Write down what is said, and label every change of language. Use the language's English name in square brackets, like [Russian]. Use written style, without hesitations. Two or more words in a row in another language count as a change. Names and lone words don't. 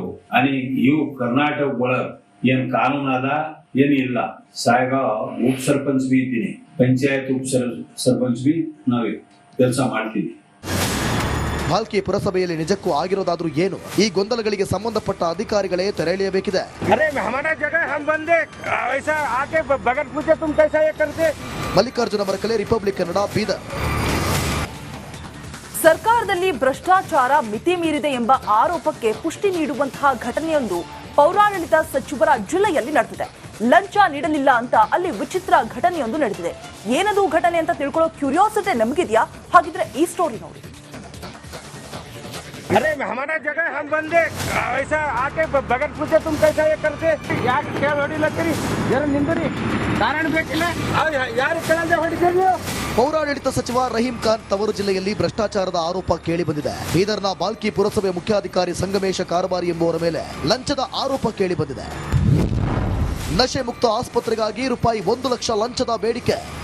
[Kannada] आणि ಇವು ಕರ್ನಾಟಕ ಒಳಗೆ ಏನ್ ಕಾನೂನು ಅದ ಏನು ಇಲ್ಲ. ಸಾಯಗ ಉಪ ಸರ್ಪಂಚ್ ಬಿ ಇದ್ದೀನಿ, ಪಂಚಾಯತ್ ಉಪ ಸರ್ಪಂಚ್ ಬಿ ನಾವೇ ಕೆಲಸ ಮಾಡ್ತೀವಿ. ಬಾಲ್ಕಿ ಪುರಸಭೆಯಲ್ಲಿ ನಿಜಕ್ಕೂ ಆಗಿರೋದಾದ್ರೂ ಏನು? ಈ ಗೊಂದಲಗಳಿಗೆ ಸಂಬಂಧಪಟ್ಟ ಅಧಿಕಾರಿಗಳೇ ತೆರೆಯಲೇಬೇಕಿದೆ. [Hindi] अरे हमारा जगह हम बंदे ऐसा आके बगैर पूछे तुम कैसा ये करते. [Kannada] ಮಲ್ಲಿಕಾರ್ಜುನ ಬರಕಲೆ, ರಿಪಬ್ಲಿಕ್ ಕನ್ನಡ, ಬೀದರ್. ಸರ್ಕಾರದಲ್ಲಿ ಭ್ರಷ್ಟಾಚಾರ ಮಿತಿ ಮೀರಿದೆ ಎಂಬ ಆರೋಪಕ್ಕೆ ಪುಷ್ಟಿ ನೀಡುವಂತಹ ಘಟನೆಯೊಂದು ಪೌರಾಡಳಿತ ಸಚಿವರ ಜಿಲ್ಲೆಯಲ್ಲಿ ನಡೆದಿದೆ. ಲಂಚ ನೀಡಲಿಲ್ಲ ಅಂತ ಅಲ್ಲಿ ವಿಚಿತ್ರ ಘಟನೆಯೊಂದು ನಡೆದಿದೆ. ಏನದು ಘಟನೆ ಅಂತ ತಿಳ್ಕೊಳ್ಳೋ ಕ್ಯೂರಿಯಾಸಿಟಿ ನಮಗಿದ್ಯಾ? ಹಾಗಿದ್ರೆ ಈ ಸ್ಟೋರಿ ನೋಡಿ. [Hindi] अरे हमारा जगह हम बंदे ऐसा आके बगल पूछे तुम कैसा ये करते [Kannada] ಯಾಕೆ ಕೇಳ ಹೊಡಿಲತ್ತೀರಿ ಜರ ನಿಂದ್ರಿ ಕಾರಣ ಬೇಕಿಲ್ಲ ಯಾರು ಕೇಳಂದೆ ಹೊಡಿತೀರಿ ನೀವು ಪೌರಾಡಳಿತ ಸಚಿವ ರಹೀಂ ಖಾನ್ ತವರು ಜಿಲ್ಲೆಯಲ್ಲಿ ಭ್ರಷ್ಟಾಚಾರದ ಆರೋಪ ಕೇಳಿಬಂದಿದೆ. ಬೀದರ್ನ ಬಾಲ್ಕಿ ಪುರಸಭೆ ಮುಖ್ಯಾಧಿಕಾರಿ ಸಂಗಮೇಶ ಕಾರಬಾರಿ ಎಂಬುವರ ಮೇಲೆ ಲಂಚದ ಆರೋಪ ಕೇಳಿಬಂದಿದೆ. ನಶೆ ಮುಕ್ತ ಆಸ್ಪತ್ರೆಗಾಗಿ ರೂಪಾಯಿ 1 ಲಕ್ಷ ಲಂಚದ ಬೇಡಿಕೆ.